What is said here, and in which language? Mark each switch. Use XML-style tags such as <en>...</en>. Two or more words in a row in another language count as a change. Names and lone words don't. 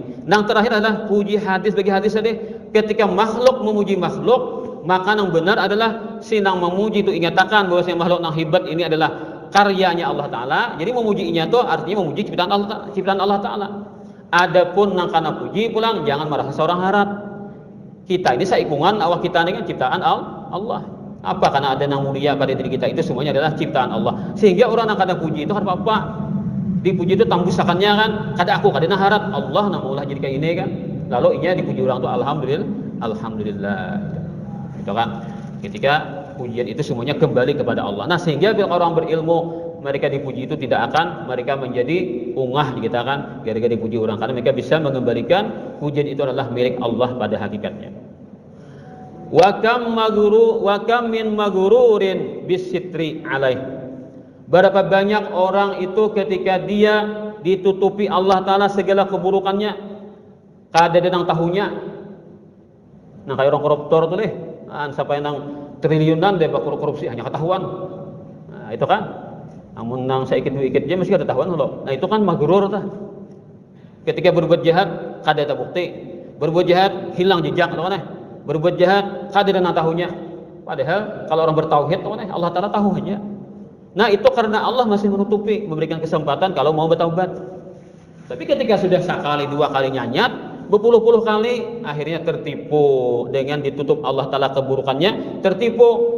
<bjn>Yang terakhir adalah puji hadis bagi hadis tadi. Ketika makhluk memuji makhluk, maka yang benar adalah sinang memuji itu ingatakan bahwa makhluk yang hebat ini adalah karyanya Allah Ta'ala. Jadi memujinya itu artinya memuji ciptaan Allah Ta'ala. Adapun nang kana puji pulang jangan merasa seorang harap. Kita ini saikungan awak kita ini kan ciptaan Allah. Apa karena ada yang mulia pada diri kita itu semuanya adalah ciptaan Allah. Sehingga orang yang kada puji itu harap apa? Dipuji itu tambusakannya kan. Kada aku kada harap Allah namulah jadi kayak ini kan. Lalu inya dipuji orang itu alhamdulillah. Itu kan. Ketika pujian itu semuanya kembali kepada Allah. Nah, sehingga bila orang berilmu mereka dipuji itu tidak akan mereka menjadi ungah kita kan gara-gara dipuji orang, karena mereka bisa mengembalikan pujian itu adalah milik Allah pada hakikatnya.</bjn> <ar>Wa kam min magururin bisitri alaih.</ar> <bjn>Berapa banyak orang itu ketika dia ditutupi Allah Ta'ala segala keburukannya kada ada nang tahunya. Nah kayak orang koruptor tuh deh, sampai nang triliunan deh korupsi hanya ketahuan. Nah itu kan. Namun nang saya ikit aja masih ada tahuan loh. Nah itu kan magrur tah. Ketika berbuat jahat kada ada bukti. Berbuat jahat hilang jejak loh kan. Berbuat jahat kada ada tahunya. Padahal kalau orang bertauhid loh kan Allah Ta'ala tahu aja. Nah itu karena Allah masih menutupi, memberikan kesempatan kalau mau bertaubat. Tapi ketika sudah sekali dua kali nyanyat, berpuluh-puluh kali akhirnya tertipu dengan ditutup Allah Ta'ala keburukannya, tertipu.</bjn>